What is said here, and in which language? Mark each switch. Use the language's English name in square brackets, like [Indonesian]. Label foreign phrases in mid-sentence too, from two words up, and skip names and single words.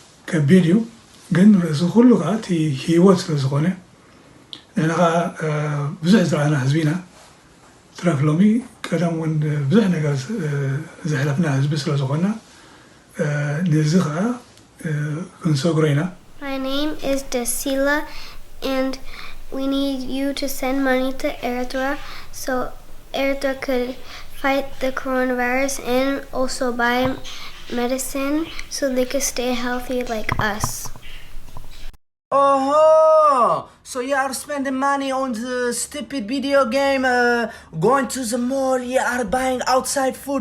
[Tigrinya] ከቢድ እዩ ግን ርእሱ ኩሉ ከዓ እቲ ሂወት ስለ ዝኾነ ንሕና ከዓ ብዙሕ ዝረኣና ህዝቢና ትራክ ሎሚ ቀደም እውን ብዙሕ ነገር ዘሕለፍና ህዝቢ ስለ ዝኾንና ነዚ ከዓ ክንሰግሮ ኢና [English] My name is Desila and we need you to send money to Eritrea so Eritrea could fight the coronavirus and also buy medicine so they could stay healthy like us. Oh, so you are spending money on the stupid video game, going to the mall, you are buying outside food.